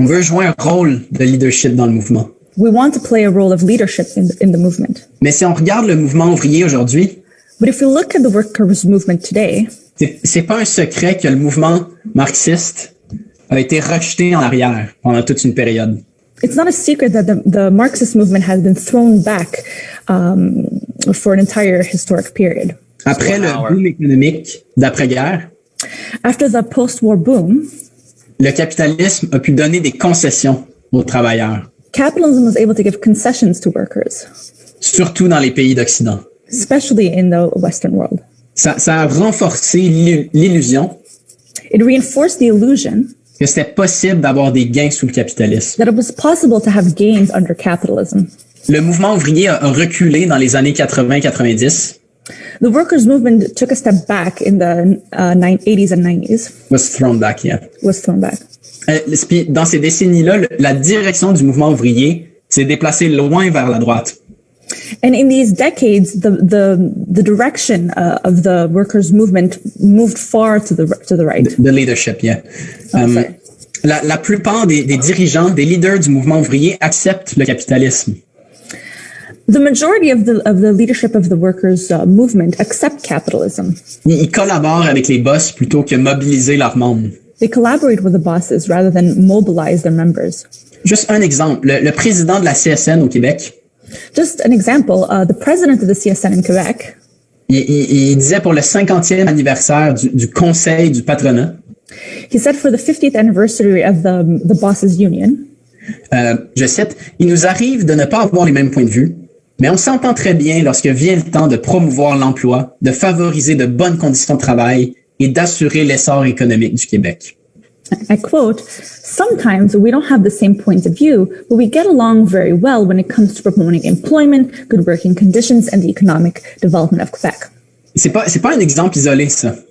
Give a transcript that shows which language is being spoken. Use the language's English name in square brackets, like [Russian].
[French] On veut jouer un rôle de leadership dans le mouvement. [English] We want to play a role of leadership in the movement. [French] Mais si on regarde le mouvement ouvrier aujourd'hui, [English] But if we look at the workers' movement today, [French] c'est pas un secret que le mouvement marxiste a été rejeté en arrière pendant toute une période. [English] it's not a secret that the Marxist movement has been thrown back for an entire historic period. [French] Après le boom économique d'après-guerre, [English] After the post-war boom, [French] le capitalisme a pu donner des concessions aux travailleurs, [English] capitalism was able to give concessions to workers, [French] surtout dans les pays d'Occident. [English] especially in the Western world. [French] Ça a renforcé l'illusion [English] It reinforced the illusion [French] que c'était possible d'avoir des gains sous le capitalisme. [English] that it was possible to have gains under capitalism. [French] Le mouvement ouvrier a reculé dans les années 80-90. [English] The workers' movement took a step back in the 80s and 90s, Was thrown back, yeah. was thrown back. [French] Puis dans ces décennies-là, la direction du mouvement ouvrier s'est déplacée loin vers la droite. [English] And in these decades, the direction of the workers' movement moved far to the right. The leadership, yeah. Sorry. [French] La plupart des dirigeants, des leaders du mouvement ouvrier acceptent le capitalisme. [English] The majority of the leadership of the workers' movement accept capitalism. [French] Ils collaborent avec les boss plutôt que mobiliser leurs membres. [English] They collaborate with the bosses rather than mobilize their members. [French] Juste un exemple, le président de la CSN au Québec, [English] Just an example, the president of the CSN in Quebec, [French] il disait pour le 50e anniversaire du Conseil du patronat, [English] he said for the 50th anniversary of the bosses union, [French] je cite, « Il nous arrive de ne pas avoir les mêmes points de vue, mais on s'entend très bien lorsque vient le temps de promouvoir l'emploi, de favoriser de bonnes conditions de travail et d'assurer l'essor économique du Québec. » [English] I quote, "Sometimes we don't have the same points of view, but we get along very well when it comes to promoting employment, good working conditions, and the economic development of Quebec." [French] C'est pas un exemple isolé, ça,